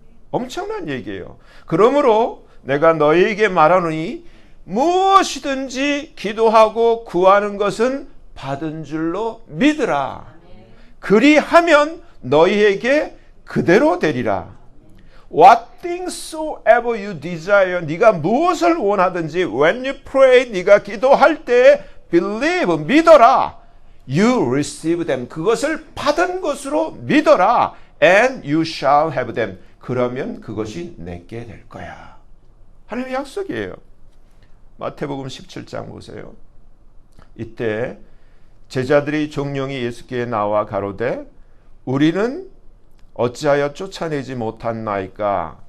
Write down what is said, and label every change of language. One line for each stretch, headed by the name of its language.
Korean: 엄청난 얘기예요. 그러므로 내가 너희에게 말하노니 무엇이든지 기도하고 구하는 것은 받은 줄로 믿으라. 그리하면 너희에게 그대로 되리라.
English: What things soever you desire,
Korean: 네가 무엇을 원하든지
English: when you pray,
Korean: 네가 기도할 때
English: believe,
Korean: 믿어라.
English: You receive them,
Korean: 그것을 받은 것으로 믿어라.
English: And you shall have them,
Korean: 그러면 그것이 내게 될 거야. 하나님의 약속이에요. 마태복음 17장 보세요. 이때 제자들이 종용이 예수께 나와 가로되 우리는 어찌하여 쫓아내지 못한나이까?